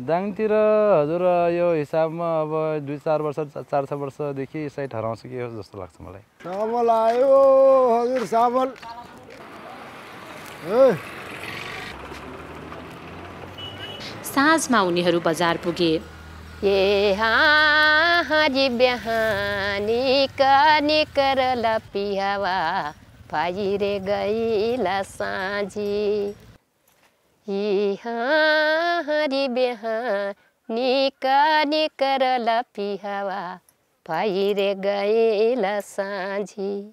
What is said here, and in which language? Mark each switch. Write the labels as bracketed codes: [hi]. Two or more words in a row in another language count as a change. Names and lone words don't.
[ne] दाङतिर हजुर यो हिसाबमा अब 2-4 वर्ष 4-6 वर्षदेखि साइट हराउँछ कि जस्तो लाग्छ मलाई। चामल आयो हजुर, चामल साँझमा उनीहरू बजार पुगे। [thl] ये हारी बिहानी कानी करला पिहावा फाइरे गईला साँझी। ये हारी बिहानी कानी करला पिहावा फाइरे गईला साँझी।